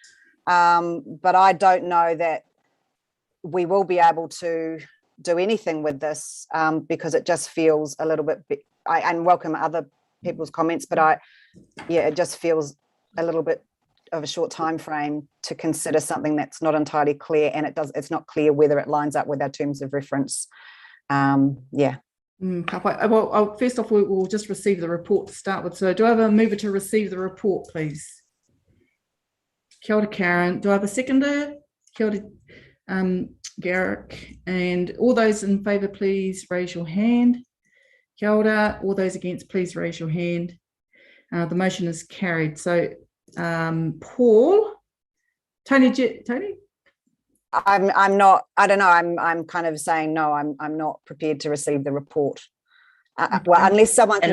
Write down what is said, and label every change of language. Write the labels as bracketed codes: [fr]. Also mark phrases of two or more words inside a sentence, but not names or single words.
[en] But I don't know that we will be able to do anything with this, because it just feels a little bit, and welcome other people's comments, but it just feels a little bit of a short time frame to consider something that's not entirely clear, and it's not clear whether it lines up with our terms of reference. Well, first off, we'll just receive the report to start with. So do I have a mover to receive the report, please? [mi] Kia ora, Karen. [en] Do I have a seconder? [mi] Kia ora, Garrick. [en] And all those in favour, please raise your hand. [mi] Kia ora. [en] All those against, please raise your hand. The motion is carried. So, Paul, Tony. I'm not. I don't know. I'm kind of saying no. I'm not prepared to receive the report. Well, unless someone can.